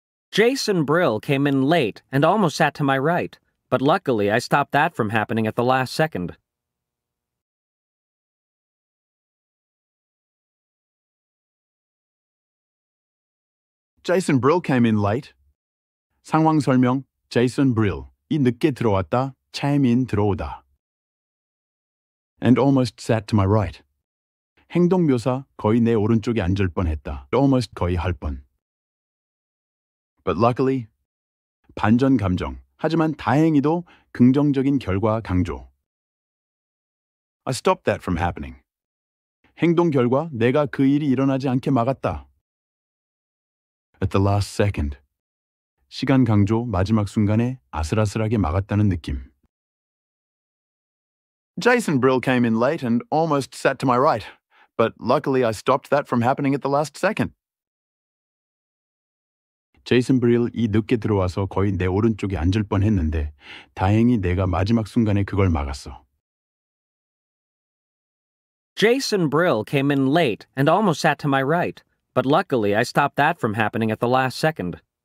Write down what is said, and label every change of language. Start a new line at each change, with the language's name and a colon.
English: Jason Brill came in late and almost sat to my right, but luckily I stopped that from happening at the last second. Jason Brill came in late.
Korean: 상황 설명,
English: Jason Brill.
Korean: 이 늦게 들어왔다,
English: came in
Korean: 들어오다.
English: And almost sat to my right.
Korean: 행동 묘사, 거의 내 오른쪽에 앉을 뻔했다. almost 거의 할 뻔.
English: But luckily,
Korean: 반전 감정. 하지만 다행히도 긍정적인 결과 강조.
English: I stopped that from happening.
Korean: 행동 결과 내가 그 일이 일어나지 않게 막았다.
English: At the last second.
Korean: 시간 강조 마지막 순간에 아슬아슬하게 막았다는 느낌.
English: Jason Brill came in late and almost sat to my right, but luckily I stopped that from happening at the last second.
Korean: 제이슨 브릴이 늦게 들어와서 거의 내 오른쪽에 앉을 뻔했는데 다행히 내가 마지막 순간에 그걸 막았어.
English: Jason Brill came in late and almost sat to my right, but luckily I stopped that from happening at the last second.